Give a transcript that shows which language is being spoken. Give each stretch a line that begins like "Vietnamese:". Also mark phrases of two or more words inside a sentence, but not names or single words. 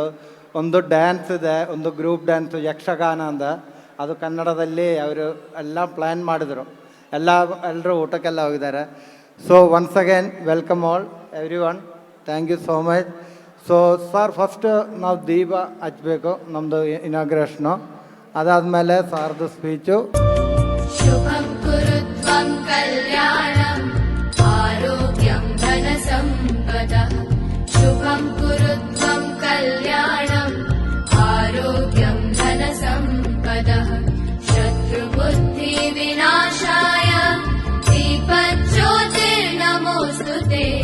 Kannada: ಒಂದು ಡ್ಯಾನ್ಸ್ ಇದೆ, ಒಂದು ಗ್ರೂಪ್ ಡ್ಯಾನ್ಸು ಯಕ್ಷಗಾನ ಅಂತ, ಅದು ಕನ್ನಡದಲ್ಲಿ ಅವರು ಎಲ್ಲ ಪ್ಲ್ಯಾನ್ ಮಾಡಿದರು. ಎಲ್ಲರೂ ಊಟಕ್ಕೆಲ್ಲ ಹೋಗಿದ್ದಾರೆ.
English: so once again welcome all every one. thank you so much. so sir first
Kannada: ನಾವು ದೀಪ ಹಚ್ಚಬೇಕು ನಮ್ಮದು ಇನಾಗ್ರೇಷನು. ಅದಾದಮೇಲೆ ಸಾರ್ದು ಸ್ಪೀಚು.
Sanskrit: ಶುಭಂ ಕುರುತ್ವಂ ಕಲ್ಯಾಣಂ ಆರೋಗ್ಯಂ ಧನ ಸಂಪದಃ. ಶುಭಂ ಕುರುತ್ವಂ ಕಲ್ಯಾಣಂ ಆರೋಗ್ಯಂ ಧನ ಸಂಪದಃ. ಶತ್ರು ಬುದ್ಧಿ ವಿನಾಶಾಯ ದೀಪಜ್ಯೋತಿರ್ನಮೋಸ್ತುತೆ.